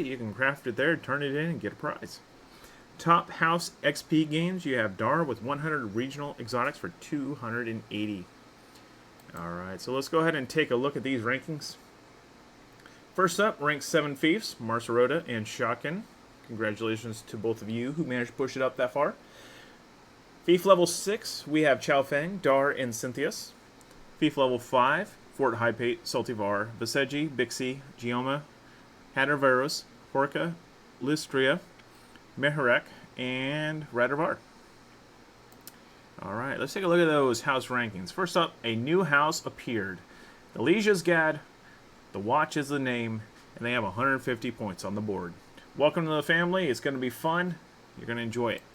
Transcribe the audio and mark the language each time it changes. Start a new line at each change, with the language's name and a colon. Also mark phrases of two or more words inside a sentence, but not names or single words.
English: You can craft it there, turn it in, and get a prize. Top House XP gains, you have Dar with 100 Regional Exotics for 280. Alright, so let's go ahead and take a look at these rankings. First up, rank 7 Fiefs, Marcerota and Shotgun. Congratulations to both of you who managed to push it up that far. Fief level 6, we have Chow Feng, Dar, and Cynthius. Fief level 5, Fort Hypate, Saltivar, Viseji, Bixie, Gioma, Haderveros, Horka, Lystria, Meharek, and Radarvar. Alright, let's take a look at those house rankings. First up, a new house appeared. The Legion's Gad, the Watch is the name, and they have 150 points on the board. Welcome to the family. It's going to be fun. You're going to enjoy it.